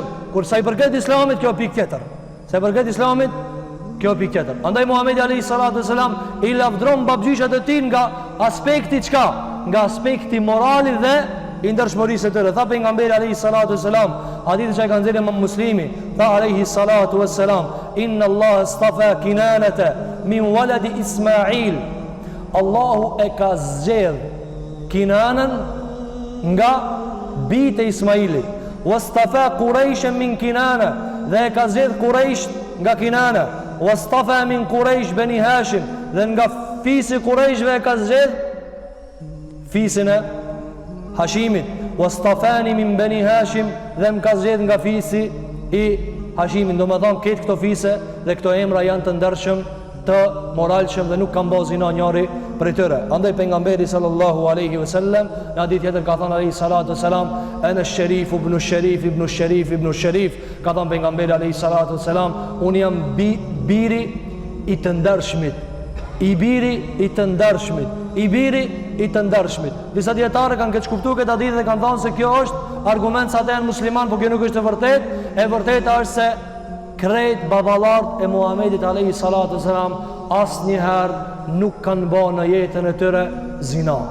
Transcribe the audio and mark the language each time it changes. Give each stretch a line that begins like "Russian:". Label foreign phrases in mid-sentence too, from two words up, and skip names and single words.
Albanian: Kur sa i përket Islamit, kjo pikë tjetër. Sa i përket Islamit, kjo pikë tjetër. Andaj Muhamedi
Arabic: عليه الصلاة والسلام
Albanian: i lavdron babgjyshat e tij nga aspekti çka? Nga aspekti morali dhe i ndershmërisë së tyre. Tha pejgamberi
Arabic: عليه الصلاة والسلام,
Albanian: hadithi që ka nxjerrë Imam Muslimi, tha
Arabic: عليه الصلاة والسلام, إن الله اصطفى كنانة من ولد إسماعيل.
Albanian: Allahu e ka zgjedh Kinanën nga bijtë e Ismailit.
Arabic: واصطفى قريشا من كنانة,
Albanian: dhe e ka zgjedh Quraish nga Kinana.
Arabic: واصطفى من قريش بني هاشم,
Albanian: dhe nga fisi Quraishve e ka zgjedh fisin e Hashimit.
Arabic: واصطفاني من بني هاشم,
Albanian: dhe më ka zgjedh nga fisi i Hashimit. Do më thonë këtë këto fise dhe këto emra janë të ndershëm, të moralshëm dhe nuk kanë bërë zina njëri prej tyre. Andaj pejgamberi
Arabic: صلى الله عليه وسلم
Albanian: në hadith tjetër ka thënë
Arabic: عليه الصلاة والسلام, أنا شريف ابن شريف ابن شريف ابن شريف,
Albanian: ka thënë pejgamberi
Arabic: عليه الصلاة والسلام,
Albanian: unë jam biri i të ndershmit, i biri i të ndershmit, i biri i të ndershmit. Disa dietarë kanë keq kuptuar këtë hadith dhe kanë thënë se kjo është argument sa ata janë musliman, por kjo nuk është e vërtetë. E vërteta është se krejt babalart e Muhamedit
Arabic: عليه الصلاة والسلام
Albanian: asnjëherë nuk kanë bërë në jetën e tyre zina.